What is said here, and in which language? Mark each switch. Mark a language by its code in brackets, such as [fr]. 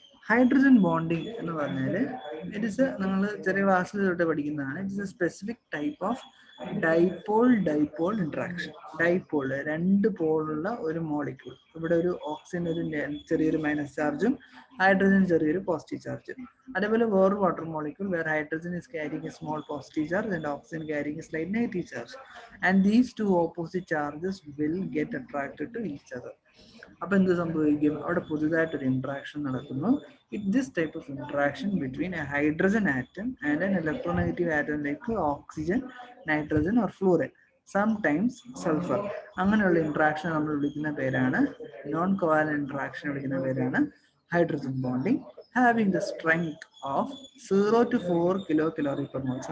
[ml] Hydrogen bonding എന്ന് പറഞ്ഞാൽ [en] it is, [ml] നിങ്ങൾ ചെറിയ ക്ലാസ്സിൽ തൊട്ട് പഠിക്കുന്നതാണ്. [en] It is a specific type of dipole interaction. [ml] Dipole, രണ്ട് പോളുള്ള ഒരു മോളിക്യൂൾ. ഇവിടെ ഒരു ഓക്സിജൻ ഒരു ചെറിയൊരു മൈനസ് ചാർജും ഹൈഡ്രജൻ ചെറിയൊരു പോസിറ്റീവ് ചാർജും. അതേപോലെ വേറൊരു water molecule [en] Where hydrogen is carrying a small positive charge and oxygen carrying a slight negative charge, and these two opposite charges will get attracted to each other. [ml] അപ്പൊ എന്ത് സംഭവിക്കും? അവിടെ പുതുതായിട്ടൊരു interaction നടക്കുന്നു. [en] This type of interaction between a hydrogen atom and an electronegative atom like oxygen, nitrogen or fluorine, sometimes sulphur. [ml] അങ്ങനെയുള്ള interaction നമ്മൾ വിളിക്കുന്ന പേരാണ്, non covalent interaction വിളിക്കുന്ന പേരാണ് hydrogen bonding, [en] having the strength of 0 to 4 kilocalorie per mole.